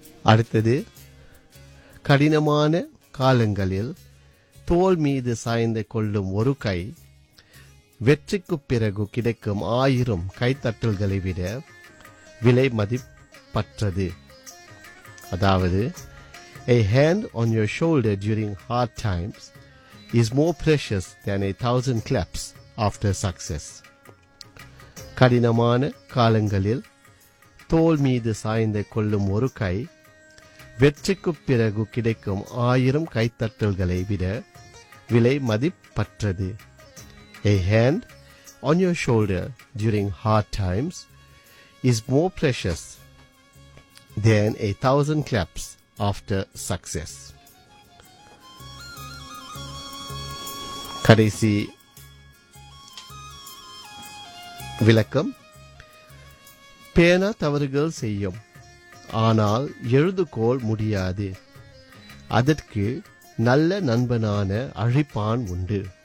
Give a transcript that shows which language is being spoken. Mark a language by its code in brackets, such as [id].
[ta] அடுத்தது, கடினமான காலங்களில் தோல் மீது சாய்ந்து கொள்ளும் ஒரு கை வெற்றிக்கு பிறகு கிடைக்கும் 1000 கைத்தட்டல்களை விட விலை மதிப்பற்றது. அதாவது, [en] A hand on your shoulder during hard times is more precious than 1000 claps after success. [ta] கடினமான காலங்களில் தோல் மீது சாய்ந்து கொள்ளும் ஒரு கை வெற்றிக்கு பிறகு கிடைக்கும் 1000 கைத்தட்டல்களை விட விலை மதிப்பற்றது. [en] A hand on your shoulder during hard times is more precious than 1000 claps after success. [ta] கடைசி விளக்கம், பேனா தவறுகள் செய்யும், ஆனால் எழுதுகோல் முடியாது. அதற்கு நல்ல நண்பனான அழிப்பான் உண்டு.